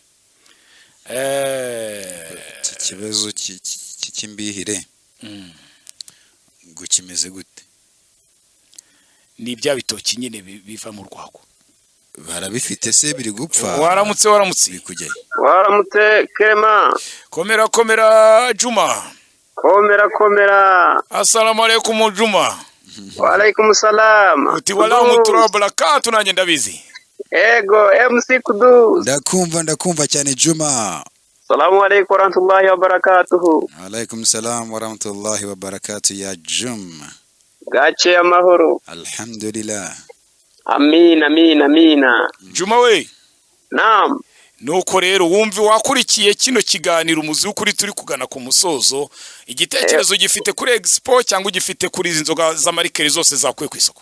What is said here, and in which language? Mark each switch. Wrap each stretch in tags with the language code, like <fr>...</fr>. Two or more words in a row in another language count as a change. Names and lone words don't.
<rw>Ikibazo cy'imbihire ngo kimeze gute? ni bya bitoki nyine biva mu rwago. Barabifite se biri gupfa? Waramutse bikujyayo. Waramutse Clement. komera Juma. Komera.</rw> <ar>السلام عليكم Juma. وعليكم السلام.</ar> <rw>Uti</rw> <ar>ورحمة الله وبركاته</ar> <rw>nanjye ndabizi. Ego MC Kudus. Ndakumva cyane Juma.</rw> <ar>السلام عليكم ورحمة الله وبركاته. عليكم السلام ورحمة الله وبركاته ya Juma.</ar> <rw>Gache amahoro. Alhamdulillah. Amina. Juma we. Naam. Nuko rero wumve wakurikiye kino kiganiro umuzi ukuri turi kugana ku musozo, igitekerezo gifite kuri Expo cyangwa gifite kuri izi nzoga za marikeri zose zakuye ku isoko?</rw>